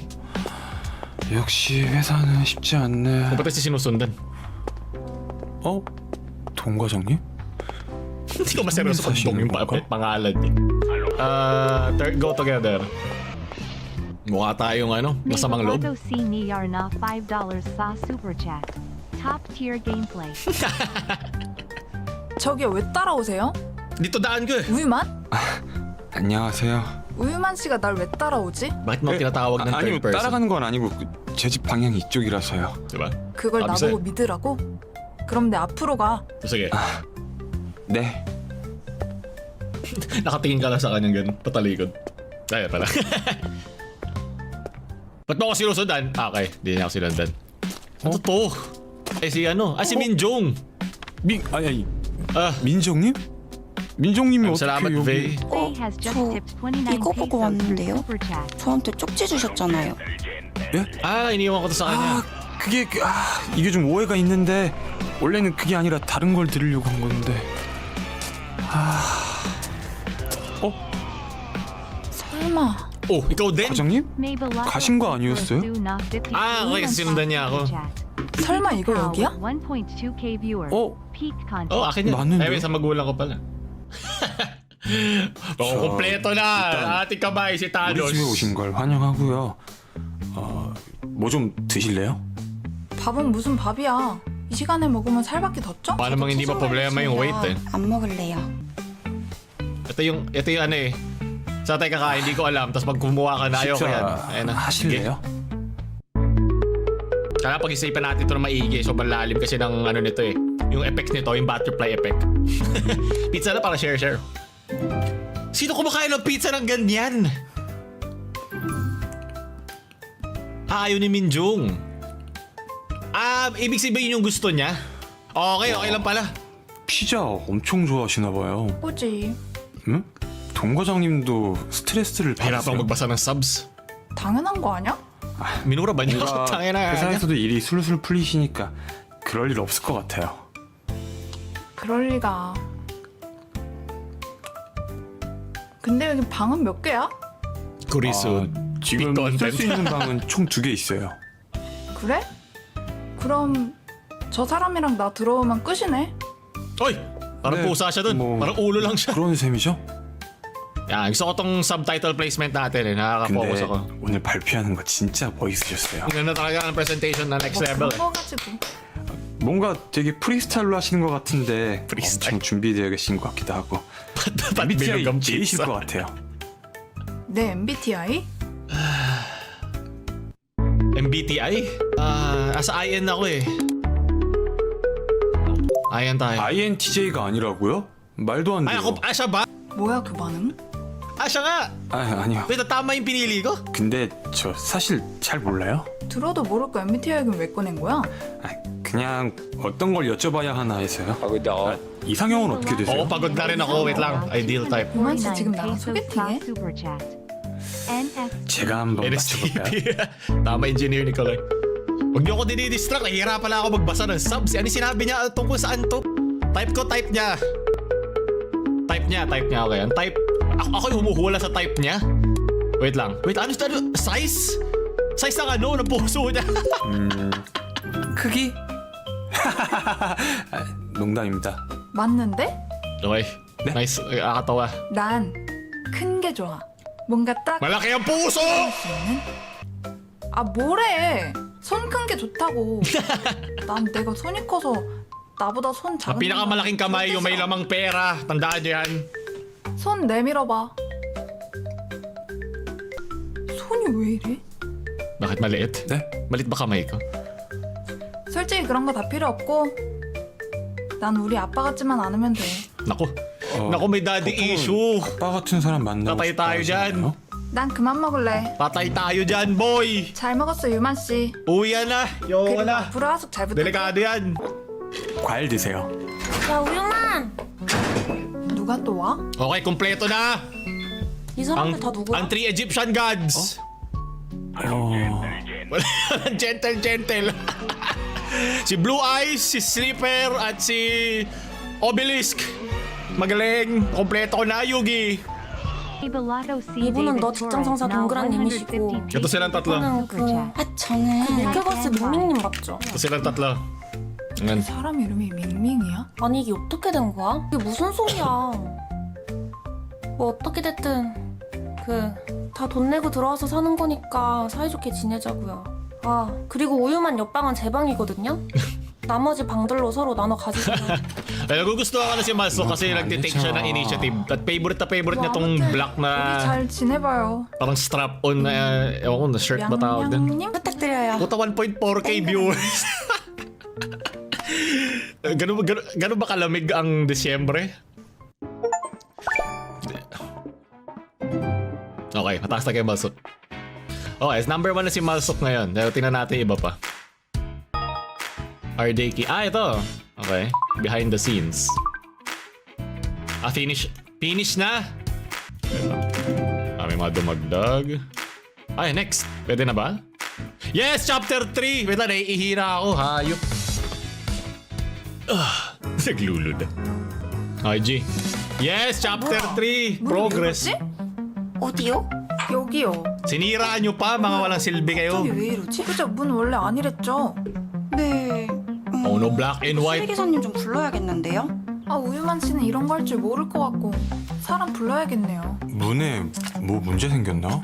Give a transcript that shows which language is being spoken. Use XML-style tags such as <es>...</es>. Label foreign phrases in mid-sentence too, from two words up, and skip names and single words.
<ko>역시 회사는 쉽지 않네.</ko> <tl>Ba't kasi sinusundan?</tl> <ko>동 과장님?</ko> <tl>Hindi ko maseryoso pag dong yung pangalan eh.</tl> <en>Go together.</en> <tl>Mukha tayong masamang loob. na $5 sa Super Chat.</tl> <en>Top tier gameplay.</en> <ko>저기 왜 따라오세요?</ko> <tl>Dito daan ko eh.</tl> <ko>우유만? 안녕하세요. 우유만 씨가 날 왜 따라오지?</ko> <tl>Bakit mo tinatawag ng</tl> <ko>아니요,</ko> <en>third person?</en> <ko>따라가는 건 아니고 제 집 방향이 이쪽이라서요.</ko> <tl>Diba?</tl> <ko>그걸 비싸요. 나보고 믿으라고? 그럼 내 앞으로 가.</ko> <tl>Sige.</tl> <ko>네.</ko> <tl>Nakatingin ka lang sa kanyang ganun. Patalikod. Ayun pala. Ba't mo ako sinusundan? Ah, okay. Hindi niya ako sinundan. Ano to? Eh si ano? Ah, si Minjong.</tl> <ko>아니 Ah, 민정님? 민정님이</ko> <tl>salamat,</tl> <ko>어떻게</ko> <en>Vey.</en> <ko>여기?</ko> <en>Faye has just</en> <ko>저</ko> <en>tipped 29</en> <ko>이거 보고</ko> <en>pesos through</en> <ko>왔는데요?</ko> <en>Super Chat.</en> <ko>저한테 쪽지 주셨잖아요.</ko> <tl>Ah, iniwan ko to sa kanya.</tl> <ko>이게 좀 오해가 있는데 원래는 그게 아니라 다른 걸 드리려고 한 건데. 설마.</ko> <tl>Oh, ikaw din?</tl> <ko>과장님?</ko> <en>Maybelline</en> <ko>가신 거 아니었어요?</ko> <tl>Ah, okay, kasi sinundan niya ako.</tl> <ko>설마 이거 여기야?</ko> <en>1.2k viewers. Peak content.</en> <tl>Oh, akin yan.</tl> <ko>맞는데?</ko> <tl>Ay, sa magulang ko pala. kompleto na. Ating kamay si</tl> <ko>우리</ko> <tl>Thanos.</tl> <ko>집에 오신 걸 환영하고요. 뭐 좀 드실래요? 밥은 무슨 밥이야? 이 시간에 먹으면 살밖에 더 쪄?</ko> <tl>Paano mang hindi pa problema yung weight eh.</tl> <ko>안 먹을래요.</ko> <tl>Ito yung ano eh. Sa tayo kakain, hindi ko alam. Tapos pag kumuha ka na, ayaw ko yan. Ayan na.</tl> <ko>하실래요?</ko> <tl>Kaya pag-isipan natin ito na maigi. So malalim kasi ng ano nito eh. Yung effect nito, yung</tl> <en>butterfly effect.</en> <tl>Pizza na para share. Sino kumakain ng pizza ng ganyan? Ayaw ni Minjong. Ibig sabihin yung gusto niya? Okay lang pala.</tl> <ko>피자 엄청 좋아하시나 봐요. 꼬지. 응? 동 과장님도 스트레스를</ko> <tl>Hirap</tl> <ko>받으세요?</ko> <tl>ang magbasa ng subs.</tl> <ko>당연한 거 아니야?</ko> <tl>Minura ba niyo?</tl> <ko>뭔가</ko> <tl>Tangina.</tl> <ko>회사에서도 일이 술술 풀리시니까 그럴 일 없을 것 같아요. 그럴 리가. 근데 여기 방은 몇 개야?</ko> <tl>Kurisun.</tl> <ko>지금</ko> <en>빅</en> <ko>쓸 수</ko> <en>컨텐트.</en> <ko>있는 방은 총 2개 있어요. 그래? 그럼 저 사람이랑 나 들어오면 끝이네?</ko> <tl>Oy! Parang</tl> <ko>네,</ko> <tl>pusa siya dun.</tl> <ko>뭐,</ko> <tl>Parang ulo lang siya.</tl> <ko>그런 셈이죠?</ko> <tl>Yan, gusto ko tong</tl> <en>subtitle placement</en> <tl>natin eh. Nakaka-focus</tl> <ko>근데</ko> <tl>ako.</tl> <ko>오늘 발표하는 거 진짜 멋있으셨어요.</ko> <tl>Ang ganda talaga ng presentation na next</tl> <ko>뭐</ko> <tl>level</tl> <ko>그런</ko> <tl>eh.</tl> <ko>거 가지고. 뭔가 되게 프리스타일로 하시는 것 같은데 프리스타일. 엄청 준비되어 계신 것 같기도 하고</ko> <tl>Ba't</tl> <ko>MBTI</ko> <tl>bilog ang</tl> <ko>J이실</ko> <tl>pizza?</tl> <ko>것 같아요. 내 MBTI? MBTI?</ko> <tl>Asa IN ako eh. IN tayo.</tl> <ko>INTJ가 아니라고요? 말도 안</ko> <tl>Ay,</tl> <ko>돼요.</ko> <tl>siya ba?</tl> <ko>뭐야 그 반응?</ko> <tl>Siya nga!</tl> <ko>아니요.</ko> <tl>Wait, tama yung pinili ko?</tl> <ko>근데 저 사실 잘 몰라요. 들어도 모를 거 MBTI는 왜 꺼낸 거야? 그냥 어떤 걸 여쭤봐야 하나 해서요. 이상형은 어떻게 되세요?</ko> <tl>Oo, pagod na rin ako. Wait lang.</tl> <en>Ideal type.</en> <ko>고만 씨 지금 나랑 소개팅해?</ko> <en>Super Chat.</en> <tl>NF.</tl> <ko>제가 한번 맞춰볼까요?</ko> <tl>NSTP. Tama engineer ni Kaloy. Huwag niyo ako dinidistract. Nahihirapan na ako magbasa ng subs. Ano sinabi niya tungkol saan to? Type niya. Type niya. Okay. Ang type. Ako yung humuhula sa type niya. Wait lang. Ano? Size? Size ng ano? Ng puso niya.</tl> <ko>크기? 농담입니다. 맞는데?</ko> <en>Okay. Nice.</en> <tl>Nakakatawa.</tl> <ko>난 큰 게 좋아. 뭔가 딱</ko> <tl>Malaki ang puso!</tl> <ko>아 뭐래? 손 큰 게 좋다고. 난 내가 손이 커서 나보다 손</ko> <tl>Ang</tl> <ko>작은</ko> <tl>pinakamalaking kamay yung may lamang pera. Tandaan niyo yan.</tl> <ko>손 내밀어봐. 손이 왜 이래?</ko> <tl>Bakit maliit?</tl> <ko>네?</ko> <tl>Malit ba kamay ko?</tl> <ko>솔직히 그런 거 다 필요 없고 난 우리 아빠 같지만 않으면 돼.</ko> <tl>Naku. Naku, may</tl> <en>daddy issue.</en> <ko>아빠 같은 사람 만나고</ko> <tl>Patay</tl> <ko>싶다</ko> <tl>tayo dyan.</tl> <ko>하시나요? 난 그만 먹을래.</ko> <tl>Patay tayo dyan, boy.</tl> <ko>잘 먹었어 유만 씨.</ko> <tl>Uwi na. Yo</tl> <ko>그리고</ko> <tl>na.</tl> <ko>앞으로 하숙 잘 부탁해.</ko> <tl>Delikado yan.</tl> <ko>과일 드세요. 야 우유만! 누가 또 와?</ko> <tl>Okay, kompleto na.</tl> <ko>이 사람들 다 누구야?</ko> <tl>Ang 3</tl> <en>Egyptian gods.</en> <tl>Walang gentle. Si Blue Eyes, si Slipper, at si Obelisk. Magaling. Kompleto ko na, Yugi.</tl> <en>Maybelline C.</en> <ko>이분은 너</ko> <en>David</en> <ko>직장</ko> <en>Torres,</en> <ko>상사</ko> <en>now</en> <ko>동그란 님이시고.</ko> <en>150</en> <tl>Ito silang tatlo.</tl> <ko>저는 저는 그 밀크걸스 밍밍님 맞죠? Ito silang tatlo. Ayan. 사람 이름이 밍밍이야? 아니 이게 어떻게 된 거야? 이게 무슨 소리야? 뭐 어떻게 됐든 다 돈 내고 들어와서 사는 거니까 사이좋게 지내자고요. 아 그리고 우유만 옆방은 제 방이거든요. 나머지 방들로 서로 나눠 가지세요.</ko> <tl>Nagugustuhan ko na si Malso kasi nagtitake siya ng initiative. At favorite niya tong black</tl> <ko>우리</ko> <tl>na</tl> <ko>잘 지내봐요.</ko> <tl>parang strap-on na, ewan ko, na shirt ba tawag din?</tl> <ko>양양님? 부탁드려요.</ko> <tl>Puta 1.4K viewers. Ganun ba kalamig ang Disyembre? Okay, mataas na kayo Malsok. Okay, number 1 na si Malsok ngayon. Tingnan natin iba pa. Ardeki. Ito. Okay.</tl> <en>Behind the scenes. Finish. Finish na?</en> <tl>May mga dumagdag. Next. Pwede na ba? Yes! Chapter 3! Wait lang, naiihira ako. Hayop. Naglulod. IG.</tl> <en>Yes! Chapter 3! Progress.</en> <ko>어디요? 여기요.</ko> <tl>Sinira nyo pa, mga walang silbi kayo.</tl> <ko>왜 이러지? 그죠? 문 원래 아니랬죠? 네.</ko> <en>Oh no, black and white.</en> <ko>기사님 좀 불러야겠는데요? 아 우유만 씨는 이런 거 할 줄 모를 것 같고 사람 불러야겠네요. 문에 뭐 문제 생겼나?</ko>